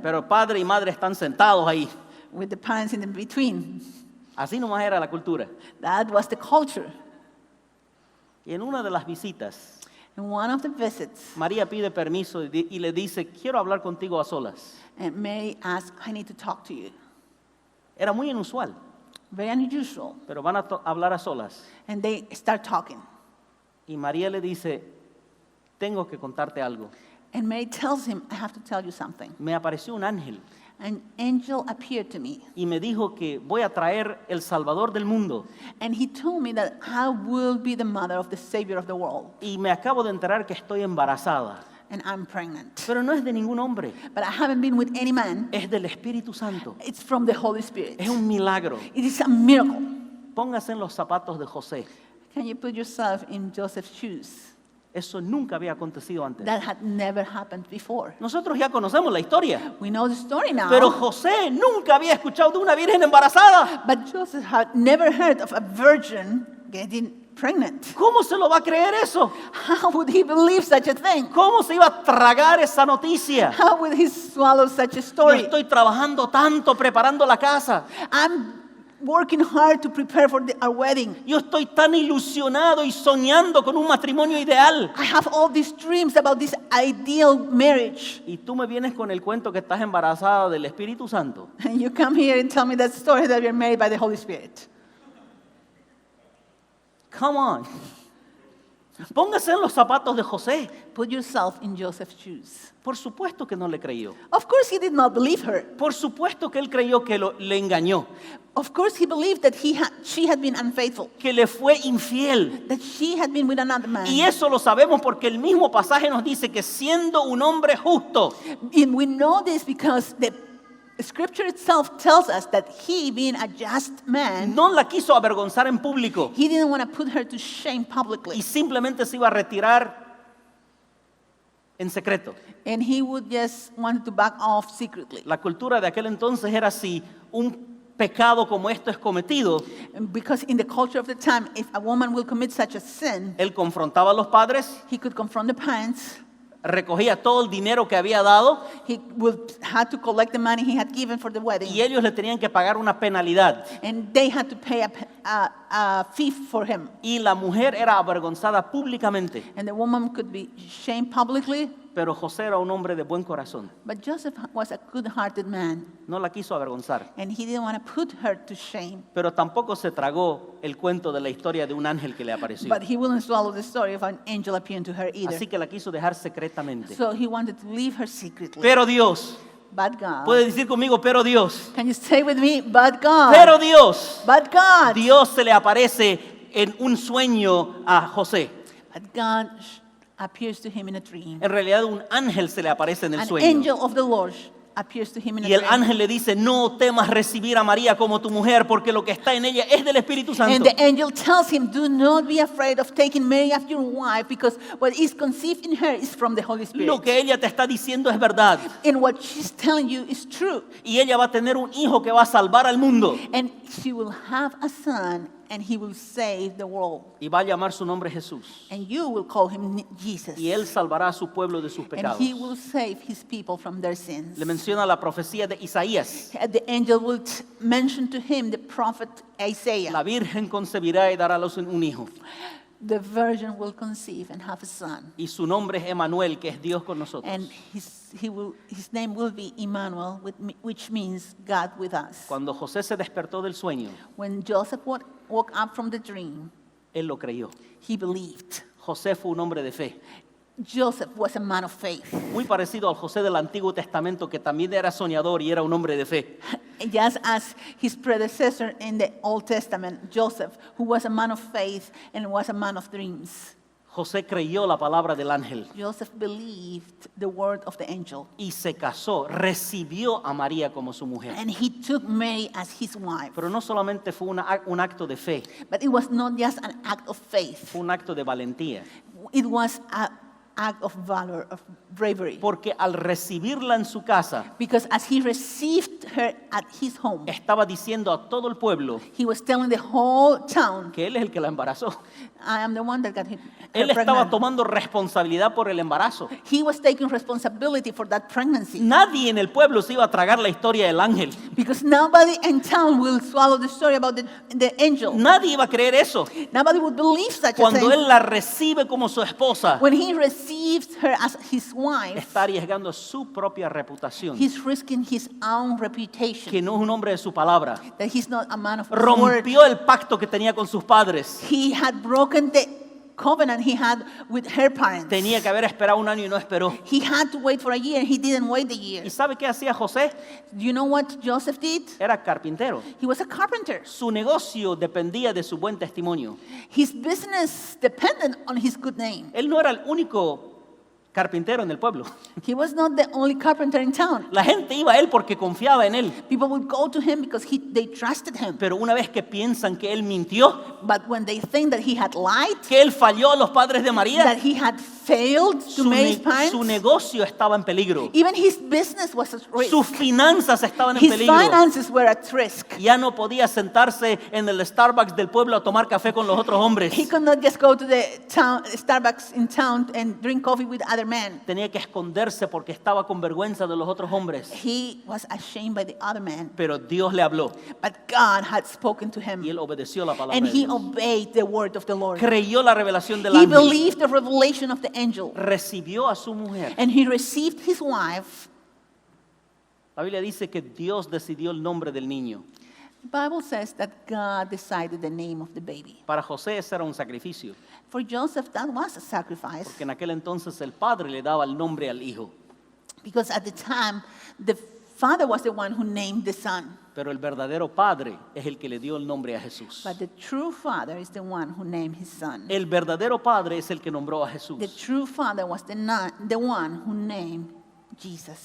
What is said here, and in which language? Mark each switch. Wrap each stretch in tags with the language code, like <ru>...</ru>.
<es>pero padre y madre están sentados ahí.</es> <en>with the parents in the between.</en> <es>Así nomás era la cultura.</es> <en>That was the culture.</en> <es>Y en una de las visitas,</es> <en>In one of the visits,</en> <es>María pide permiso y le dice, quiero hablar contigo a solas.</es> <en>and Mary asked, I need to talk to you.</en> <es>Era muy inusual,</es> <en>Very unusual.</en> <es>pero van a hablar a solas.</es> <en>And they start talking.</en> <es>Y María le dice, tengo que contarte algo.</es> <en>And Mary tells him, I have to tell you something.</en> <es>Me apareció un ángel</es> <en>An angel appeared to me,</en> <es>y me dijo que voy a traer el Salvador del mundo.</es> <en>and he told me that I will be the mother of the Savior of the world,</en> <es>Y me acabo de enterar que estoy embarazada.</es> <en>and I'm pregnant.</en> <es>Pero no es de ningún hombre,</es> <en>But I haven't been with any man.</en> <es>es del Espíritu Santo.</es> <en>It's from the Holy Spirit.</en> <es>Es un milagro.</es> <en>It is a miracle.</en> <es>Póngase en los zapatos de José.</es> <en>Can you put yourself in Joseph's shoes?</en> <es>Eso nunca había acontecido antes.</es> <en>That had never happened before.</en> <es>Nosotros ya conocemos la historia,</es> <en>We know the story now.</en> <es>pero José nunca había escuchado de una virgen embarazada.</es> <en>But Joseph had never heard of a virgin getting pregnant.</en> <es>¿Cómo se lo va a creer eso?</es> <en>How would he believe such a thing?</en> <es>¿Cómo se iba a tragar esa noticia?</es> <en>How would he swallow such a</en> <es>Yo</es> <en>story?</en> <es>estoy trabajando tanto preparando la casa.</es> <en>I'm working hard to prepare for our wedding.</en> <es>Yo estoy tan ilusionado y soñando con un matrimonio ideal.</es> <en>I have all these dreams about this ideal marriage.</en> <es>Y tú me vienes con el cuento que estás embarazada del Espíritu Santo.</es> <en>And you come here and tell me that story that you're married by the Holy Spirit. Come on.</en> <es>Póngase en los zapatos de José.</es> <en>Put yourself in Joseph's shoes.</en> <es>Por supuesto que no le creyó.</es> <en>Of course, he did not believe her.</en> <es>Por supuesto que él creyó que le engañó,</es> <en>Of course, he believed that she had been unfaithful,</en> <es>que le fue infiel.</es> <en>that she had been with another man.</en> <es>Y eso lo sabemos porque el mismo pasaje nos dice que siendo un hombre justo,</es> <en>And we know this because the scripture itself tells us that he, being a just man,</en> <es>no la quiso avergonzar en público</es> <en>he didn't want to put her to shame</en> <es>y</es> <en>publicly.</en> <es>simplemente se iba a retirar en secreto.</es> <en>And he would just want to back off secretly.</en> <es>La cultura de aquel entonces era así, un pecado como esto es cometido,</es> <en>And because in the culture of the time, if a woman will commit such a sin,</en> <es>él confrontaba a los padres,</es> <en>he could confront the parents.</en> <es>recogía todo el dinero que había dado</es> <en>He would had to collect the money he had given for the wedding.</en> <es>y ellos le tenían que pagar una penalidad.</es> <en>And they had to pay a fee for him.</en> <es>Y la mujer era avergonzada públicamente.</es> <en>And the woman could be shamed publicly.</en> <es>Pero José era un hombre de buen corazón.</es> <en>But Joseph was a good-hearted man.</en> <es>No la quiso avergonzar.</es> <en>And he didn't want to put her to shame.</en> <es>Pero tampoco se tragó el cuento de la historia de un ángel que le apareció.</es> <en>But he wouldn't swallow the story of an angel appearing to her either.</en> <es>Así que la quiso dejar secretamente.</es> <en>So he wanted to leave her secretly.</en> <es>Pero Dios,</es> <en>But God.</en> <es>puede decir conmigo, pero Dios,</es> <en>Can you say with me, but God?</en> <es>pero Dios,</es> <en>But God.</en> <es>Dios se le aparece en un sueño a José.</es> <en>But God appears to him in a dream.</en> <es>En realidad un ángel se le aparece en el</es> <en>An</en> <es>sueño.</es> <en>angel of the Lord appears to him in a</en> <es>Y el</es> <en>dream.</en> <es>ángel le dice, no temas recibir a María como tu mujer, porque lo que está en ella es del Espíritu</es> <en>And</en> <es>Santo.</es> <en>the angel tells him, do not be afraid of taking Mary as your wife, because what is conceived in her is from the Holy Spirit.</en> <es>Lo que ella te está diciendo es verdad.</es> <en>And what she's telling you is true.</en> <es>Y ella va a tener un hijo que va a salvar al mundo.</es> <en>And she will have a son, and he will save the world.</en> <es>Y va a llamar su nombre Jesús.</es> <en>And you will call him Jesus.</en> <es>Y él salvará a su pueblo de sus</es> <en>And</en> <es>pecados.</es> <en>he will save his people from their sins.</en> <es>Le menciona la profecía de Isaías.</es> <en>The angel will mention to him the prophet Isaiah.</en> <es>La Virgen concebirá y dará a luz un hijo.</es> <en>The virgin will conceive and have a son.</en> <es>Y su nombre es Emanuel, que es Dios con nosotros.</es> <en>And his name will be Emmanuel, which means God with us.</en> <es>Cuando José se despertó del sueño,</es> <en>When Joseph woke up from the dream,</en> <es>él lo creyó.</es> <en>he believed.</en> <es>José fue un hombre de fe.</es> <en>Joseph was a man of faith.</en> <es>Muy parecido al José del Antiguo Testamento, que también era soñador y era un hombre de fe.</es> <en>Just as his predecessor in the Old Testament, Joseph, who was a man of faith and was a man of dreams.</en> <es>José creyó la palabra del ángel</es> <en>Joseph believed the word of the angel.</en> <es>y se casó, recibió a María como su mujer.</es> <en>And he took Mary as his wife.</en> <es>Pero no solamente fue un acto de fe,</es> <en>But it was not just an act of faith.</en> <es>fue un acto de valentía.</es> <en>It was an act of valor, of bravery.</en> <es>Porque al recibirla en su casa,</es> <en>Because as he received her at his home,</en> <es>estaba diciendo a todo el pueblo</es> <en>he was telling the whole town,</en> <es>que él es el que la embarazó.</es> <en>I am the one that got her</en> <es>Él estaba</es> <en>pregnant.</en> <es>tomando responsabilidad por el embarazo.</es> <en>He was taking responsibility for that pregnancy.</en> <es>Nadie en el pueblo se iba a tragar la historia del ángel.</es> <en>Because nobody in town will swallow the story about the angel.</en> <es>Nadie iba a creer eso.</es> <en>Nobody would believe such a</en> <es>Cuando</es> <en>thing.</en> <es>él la recibe como su esposa,</es> <en>When he receives her as his wife,</en> <es>está arriesgando su propia reputación,</es> <en>he's risking his own reputation.</en> <es>que no es un hombre de su palabra.</es> <en>That he's not a man of his word.</en> <es>Rompió el pacto que tenía con sus padres.</es> <en>He had broken the covenant he had with her parents.</en> <es>Tenía que haber esperado un año y no esperó.</es> <en>He had to wait for a year. He didn't wait the year.</en> <es>¿Y sabe qué hacía José?</es> <en>Do you know what Joseph did?</en> <es>Era carpintero.</es> <en>He was a carpenter.</en> <es>Su negocio dependía de su buen testimonio.</es> <en>His business depended on his good name.</en> <es>Él no era el único carpintero en el pueblo.</es> <en>He was not the only carpenter in town.</en> <es>La gente iba a él porque confiaba en él.</es> <en>People would go to him because they trusted him.</en> <es>Pero una vez que piensan que él mintió,</es> <en>But when they think that he had lied,</en> <es>que él falló a los padres de</es> <en>that</en> <es>María,</es> <en>he had failed to Mary's parents,</en> <es>su negocio estaba en peligro.</es> <en>even his business was at risk.</en> <es>Sus finanzas estaban en</es> <en>His</en> <es>peligro.</es> <en>finances were at risk.</en> <es>Ya no podía sentarse en el Starbucks del pueblo a tomar café con los otros hombres.</es> <en>He could not just go to the town, Starbucks in town and drink coffee with other men.</en> <es>Tenía que esconderse porque estaba con vergüenza de los otros hombres.</es> <en>He was ashamed by the other men.</en> <es>Pero Dios le habló</es> <en>But God had spoken to him.</en> <es>y él obedeció la palabra</es> <en>And</en> <es>de</es> <en>he</en> <es>Dios.</es> <en>obeyed the word of the Lord.</en> <es>Creyó la revelación del</es> <en>He</en> <es>ángel.</es> <en>believed the revelation of the angel.</en> <es>Recibió a su mujer.</es> <en>And he received his wife.</en> <es>La Biblia dice que Dios decidió el nombre del niño.</es> <en>The Bible says that God decided the name of the baby.</en> <es>Para José ese era un sacrificio,</es> <en>For Joseph, that was a sacrifice.</en> <es>porque en aquel entonces el padre le daba el nombre al hijo.</es> <en>Because at the time, the father was the one who named the son.</en> <es>Pero el verdadero padre es el que le dio el nombre a Jesús.</es> <en>But the true father is the one who named his son.</en> <es>El verdadero padre es el que nombró a Jesús.</es> <en>The true father was the one who named Jesus.</en>